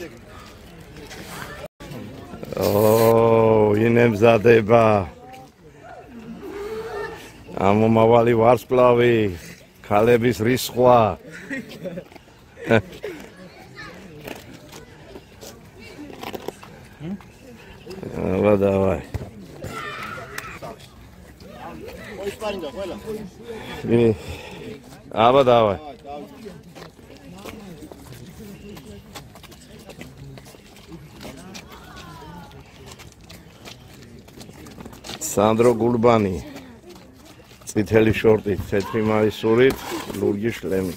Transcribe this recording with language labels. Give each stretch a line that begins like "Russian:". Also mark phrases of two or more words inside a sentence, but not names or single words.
Georgian: ინემზადება ამომავალი ვარსკვლავი ქალების რისხვა давай.
Russian: Аба давай.
Georgian: Сандро Гульбани. წითელი შორტი, თეთრი მაისურით, ლურჯი შლემით.